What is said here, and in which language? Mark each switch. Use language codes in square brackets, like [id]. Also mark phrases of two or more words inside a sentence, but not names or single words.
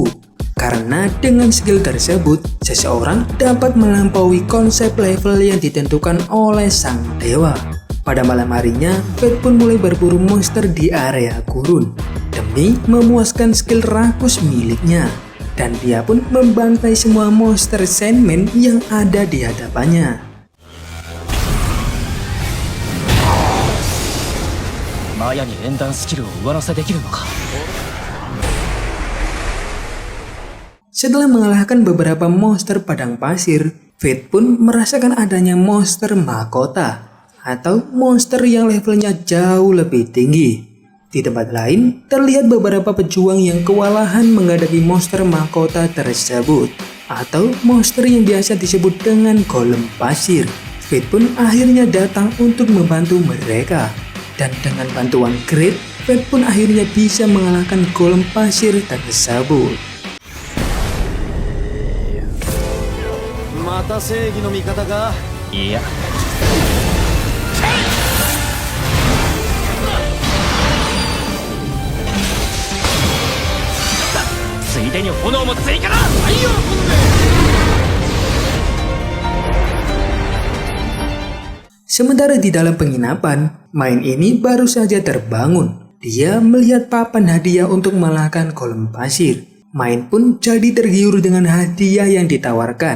[id] Karena dengan skill tersebut, seseorang dapat melampaui konsep level yang ditentukan oleh sang dewa. Pada malam harinya, Fate pun mulai berburu monster di area gurun, demi memuaskan skill rakus miliknya. Dan dia pun membantai semua monster Sandman yang ada di hadapannya. [ja] マヤに連弾スキルを上乗せできるのか [id] Setelah mengalahkan beberapa monster padang pasir, Fate pun merasakan adanya monster mahkota, atau monster yang levelnya jauh lebih tinggi. Di tempat lain, terlihat beberapa pejuang yang kewalahan menghadapi monster mahkota tersebut, atau monster yang biasa disebut dengan golem pasir. Fate pun akhirnya datang untuk membantu mereka. Dan dengan bantuan Grid, Fate pun akhirnya bisa mengalahkan golem pasir tersebut. [ja] また正義の味方が。いやついでに炎も追加だ [id] Sementara di dalam penginapan, Main ini baru saja terbangun. Dia melihat papan hadiah untuk mengalahkan golem pasir. Main pun jadi tergiur dengan hadiah yang ditawarkan.